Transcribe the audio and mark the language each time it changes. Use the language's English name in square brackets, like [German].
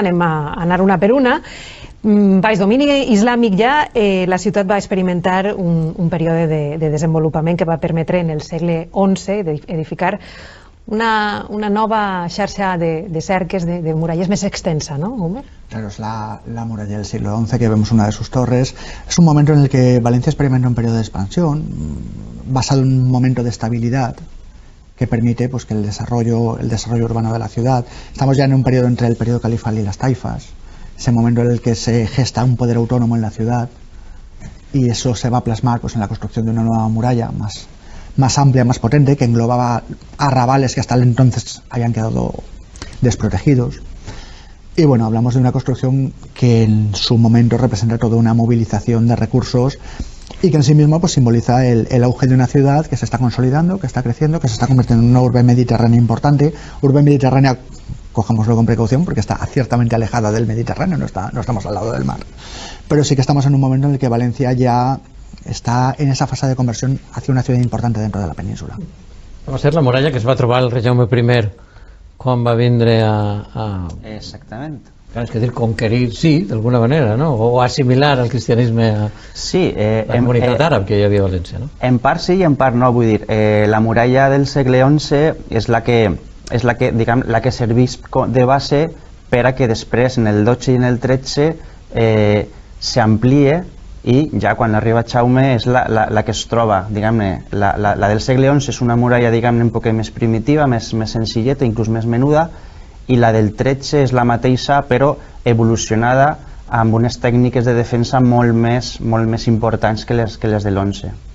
[Catalan] Anem a anar una per una. Baix domini islàmic ja, la ciutat va experimentar un període de desenvolupament que va permetre en el segle XI edificar una nova xarxa de cerques, de muralles més extensa, ¿no, Gumer? [Spanish] Claro, es la muralla del siglo XI, que vemos una de sus torres. Es un momento en el que Valencia experimenta un periodo de expansión, basado en un momento de estabilidad, que permite pues, que el desarrollo urbano de la ciudad. Estamos ya en un periodo entre el periodo califal y las taifas, ese momento en el que se gesta un poder autónomo en la ciudad, y eso se va a plasmar pues, en la construcción de una nueva muralla más amplia, más potente, que englobaba arrabales que hasta el entonces habían quedado desprotegidos. Y bueno, hablamos de una construcción que en su momento representa toda una movilización de recursos y que en sí mismo pues, simboliza el auge de una ciudad que se está consolidando, que está creciendo, que se está convirtiendo en una urbe mediterránea importante. Urbe mediterránea, cojámoslo con precaución, porque está ciertamente alejada del Mediterráneo, no estamos al lado del mar. Pero sí que estamos en un momento en el que Valencia ya està en esa fase de conversión hacia una ciudad importante dentro de la península. [Catalan] Va ser la muralla que es va trobar el rei Jaume I quan va vindre a... Exactament. És que dir, conquerir, sí, d'alguna manera, no? O assimilar el cristianisme a la comunitat àrab que hi havia a València, no? En part sí i en part no, vull dir, la muralla del segle XI és la que serveix de base per a que després, en el XII i en el XIII, s'amplie, i ja quan arriba Jaume és la que es troba, diguem-ne, la del segle XI és una muralla, diguem-ne, un poc més primitiva, més senzilleta, inclús més menuda, i la del XIII és la mateixa, però evolucionada amb unes tècniques de defensa molt més importants que les de l'11.